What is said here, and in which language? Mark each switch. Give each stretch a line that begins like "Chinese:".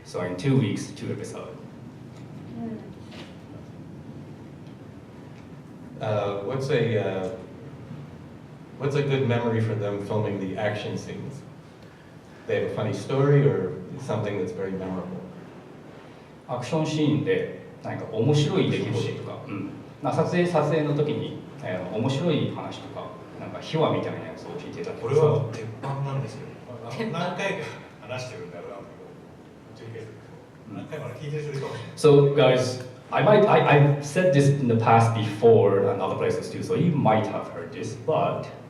English: So in 2 weeks, 2 episodes. What's a good memory for them filming the action scenes? They have a funny story or something that's very memorable?
Japanese: アクションシーンで何か面白い出来事とか、撮影の時に、面白い話とか、なんか秘話みたいなやつを聞いてたり。これは鉄板なんですけど、何回か話してるんだろうなという何回も聞いてる人いるかもしれない。
English: So guys, I've said this in the past before and other places too, so you might have heard this, but